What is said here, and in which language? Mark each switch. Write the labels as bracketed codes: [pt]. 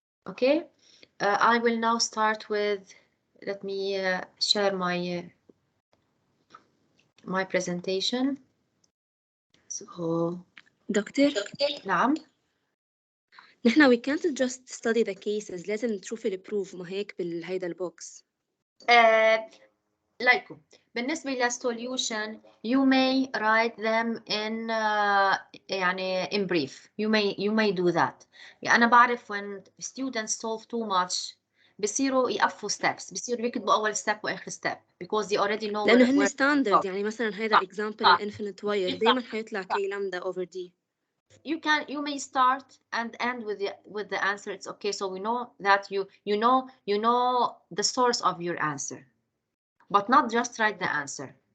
[en] Okay, I will now start with, let me share my presentation. So, [ar] دكتور نعم. نحن [en] we can't just study the cases، [ar] لازم نشوف البروف ما هيك بالهيدا البوكس. لايكو بالنسبة للسوليوشن [en] you may write them in يعني in brief. You may do that. [ar] يعني أنا بعرف [en] when students solve too much [ar] بصيروا يقفوا [en] steps، [ar] بصيروا يكتبوا أول [en] step وآخر step because they already know [ar] لأنه هن [en] where [ar] ستاندرد. يعني مثلا هيدا example الانفينيت واير دايما حيطلع كي لامدا over d. [en] You may start and end with the answer. It's okay. So we know that you know the source of your answer, but not just write the answer.